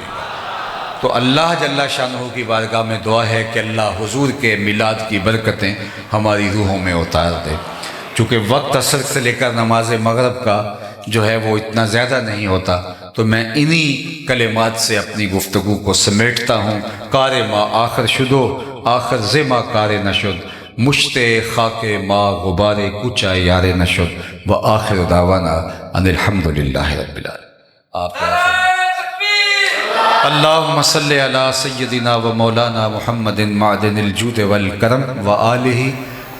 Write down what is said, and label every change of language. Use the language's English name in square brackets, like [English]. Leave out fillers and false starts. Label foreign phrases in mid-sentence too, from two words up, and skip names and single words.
[Urdu] تو اللہ جل شانہ کی بارگاہ میں دعا ہے کہ اللہ حضور کے میلاد کی برکتیں ہماری روحوں میں اتار دے. چونکہ وقت عصر سے لے کر نماز مغرب کا جو ہے وہ اتنا زیادہ نہیں ہوتا، تو میں انہی کلمات سے اپنی گفتگو کو سمیٹتا ہوں. [Persian] کار ما آخر شدو، آخر ز ما کار نشد، مشت خاک ما غبار کوچہ یار نشد، [Arabic] و آخر دعوانا ان الحمدللہ رب العالمین. آپ اللہم صلی علی سیدنا و مولانا محمد معدن الجود والکرم و آلہ